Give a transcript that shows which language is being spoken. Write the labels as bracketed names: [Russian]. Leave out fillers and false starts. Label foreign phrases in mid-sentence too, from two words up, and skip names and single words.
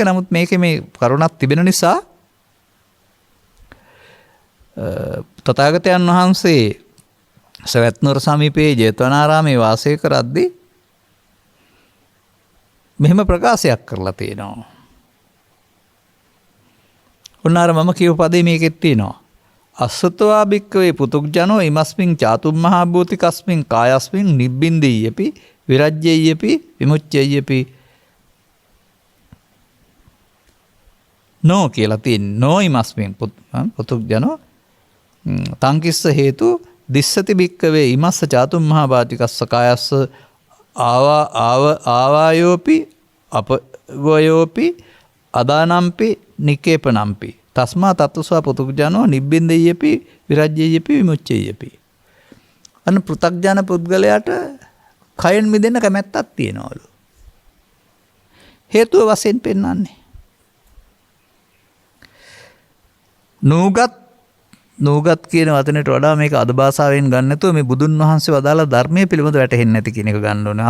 [Sinhala] නමුත් මේකේ මේ කරුණක් තිබෙන නිසා තථාගතයන් වහන්සේ සවැත් නුවර සමීපයේ ජේතවනාරාමයේ වාසය කරද්දී මෙහෙම ප්‍රකාශයක් කරලා තියෙනවා. උන්නාර මම කියව පදේ මේකෙත් තියෙනවා. [Pali] අසතවා භික්කවේ පුතුග්ජනෝ ඉමස්මින් චාතුම් මහා භූතිකස්මින් කායස්මින් නිබ්බින්දීයපි විරජ්‍යයපි විමුච්ඡයපි නෝ [Sinhala] කියලා තියෙන්නේ. [Pali] නෝ ඉමස්මින් පුතුග්ජනෝ තංකිස්ස හේතු දිස්සති භික්කවේ ඉමස්ස චාතුම් මහා භූතිකස්ස කායස්ස ආවායෝපි අපවයෝපි අදානම්පි නිකේපනම්පි තස්මා තත්ත්වස්වා පුතුග්ජනෝ නිබ්බින්දීයපි විරජ්‍යයපි විමුච්ඡයපි. [Sinhala] අන්න පෘථග්ජන පුද්ගලයාට කයෙන් මිදෙන්න කැමැත්තක් තියනවලු. හේතුව වශයෙන් පෙන්වන්නේ නූගත් කියන වචනයට වඩා මේක අද භාෂාවෙන් ගන්න නැතුව මේ බුදුන් වහන්සේ වදාලා ධර්මයේ පිළිබඳ වැටහෙන්නේ නැති කියන එක ගන්න ඕනේ.